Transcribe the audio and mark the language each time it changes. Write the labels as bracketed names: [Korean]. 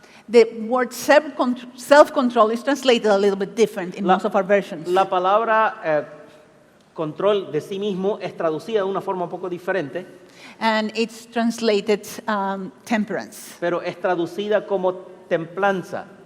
[English] the word self-control is translated a little bit different in most of our versions. [Spanish] la palabra control de sí mismo es traducida de una forma un poco diferente, [English] And it's translated temperance. [Spanish] pero es traducida como templanza.